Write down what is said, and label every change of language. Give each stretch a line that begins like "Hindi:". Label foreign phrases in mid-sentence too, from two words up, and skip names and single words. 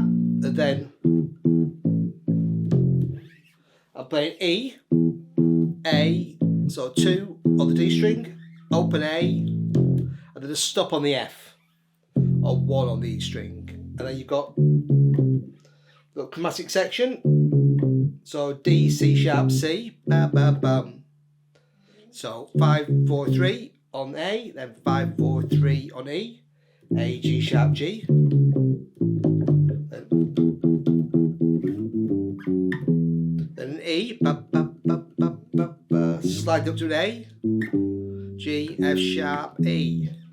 English: And then I'm playing E, A, so 2 on the D string, open A, and then a stop on the F, or 1 on the E string. And then you've got the chromatic section, so D, C sharp, C, bam, bam, bam. So 5, 4, 3 on A, then 5, 4, 3 on E, A, G sharp, G. Then an E, ba, ba, ba, ba, ba, ba. Slide up to an A, G, F sharp, E.